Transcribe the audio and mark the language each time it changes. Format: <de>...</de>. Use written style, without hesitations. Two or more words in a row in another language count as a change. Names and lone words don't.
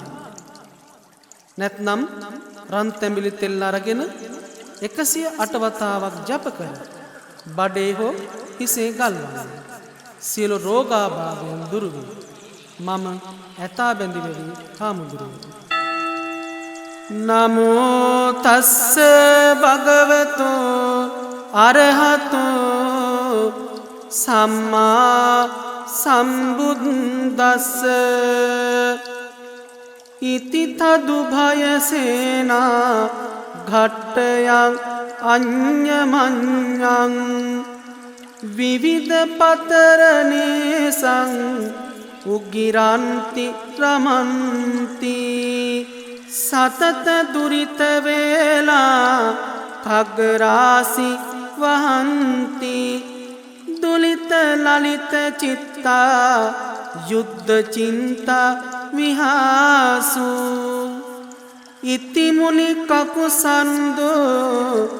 <si>නැත්නම් රන් තැඹිලි තෙල් අරගෙන 108 වතාවක් ජප කර බඩේ හෝ හිසේ ගල්වන්න. සියලු රෝගාබාධයන් දුරු වේ. මම ඇතා බැඳි වෙවි හාමුදුරුවෝ.</si> <pi>නමෝ තස්ස භගවතු අරහතෝ සම්මා සම්බුද්දස්ස ඉති තදු භයසේනා ඝට්ටයං අඤ්ඤමඤ්ඤං විවිධ පතරනේසං උගිරන්ති රමන්ති සතත දුරිත වේලා කග්ගරාසි වහන්ති දුලිත ලලිත චිත්තා යුද්ධ චින්තා විහාසු ඉති මුනි කකුසන්දෝ</pi>